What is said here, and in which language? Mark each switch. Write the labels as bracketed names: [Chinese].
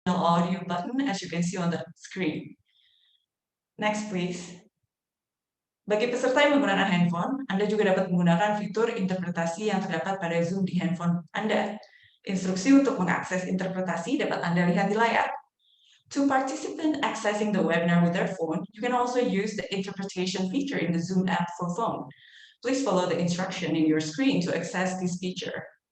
[English] audio button as you can see on the screen. Next, please. [Indonesian] Bagi peserta yang menggunakan handphone, Anda juga dapat menggunakan fitur interpretasi yang terdapat pada Zoom di handphone Anda. Instruksi untuk mengakses interpretasi dapat Anda lihat di layar. [English] To participants accessing the webinar with their phone, you can also use the interpretation feature in the Zoom app for phone. Please follow the instruction in your screen to access this feature.